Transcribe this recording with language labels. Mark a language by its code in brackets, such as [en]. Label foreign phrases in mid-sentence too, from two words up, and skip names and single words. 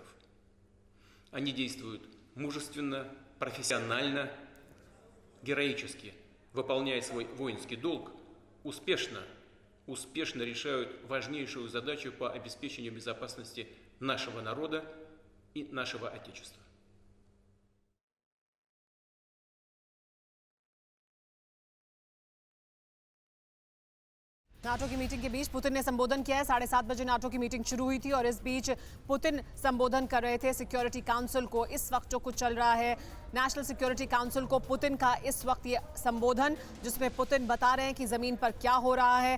[ru] Они действуют мужественно, профессионально, героически, выполняя свой воинский долг, успешно решают важнейшую задачу по обеспечению безопасности нашего народа и нашего Отечества. [hi] नाटो की मीटिंग के बीच पुतिन ने संबोधन किया है। 7:30 बजे नाटो की मीटिंग शुरू हुई थी और इस बीच पुतिन संबोधन कर रहे थे सिक्योरिटी काउंसिल को। इस वक्त जो कुछ चल रहा है नेशनल सिक्योरिटी काउंसिल को पुतिन का इस वक्त ये संबोधन, जिसमें पुतिन बता रहे हैं कि ज़मीन पर क्या हो रहा है।